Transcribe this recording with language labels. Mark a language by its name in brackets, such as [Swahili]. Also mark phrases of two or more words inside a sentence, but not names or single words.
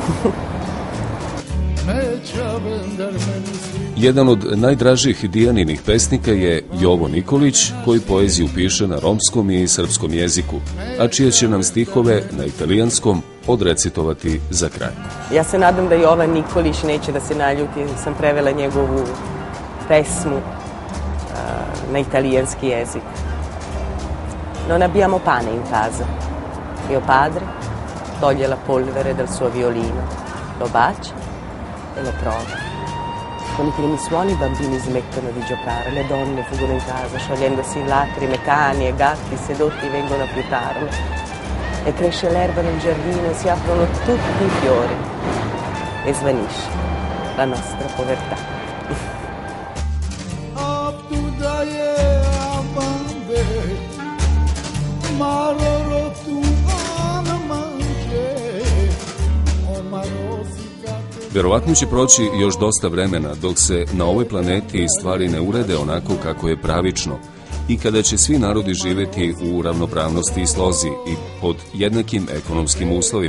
[Serbian] Jedan od najdražih Dijaninih pesnika je Jovo Nikolić, koji poeziju piše na romskom i srpskom jeziku, a čije će nam stihove na italijanskom odrecitovati za kraj. Ja se nadam da Jovan Nikolić neće da se naljuti, sam prevela njegovu pesmu na italijanski jezik. [Italian] Non abbiamo pane in casa. Mio padre toglie la polvere dal suo violino, lo bacia e lo prova. Con i primi suoni i bambini smettono di giocare, le donne fuggono in casa, sciogliendosi in lacrime, cani e gatti sedotti vengono a fiutarlo. E cresce l'erba nel giardino, si aprono tutti i fiori e svanisce la nostra povertà. [Serbian] Verovatno će proći još dosta vremena dok se na ovoj planeti stvari ne urede onako kako je pravično i kada će svi narodi živeti u ravnopravnosti i slozi i pod jednakim ekonomskim uslovima.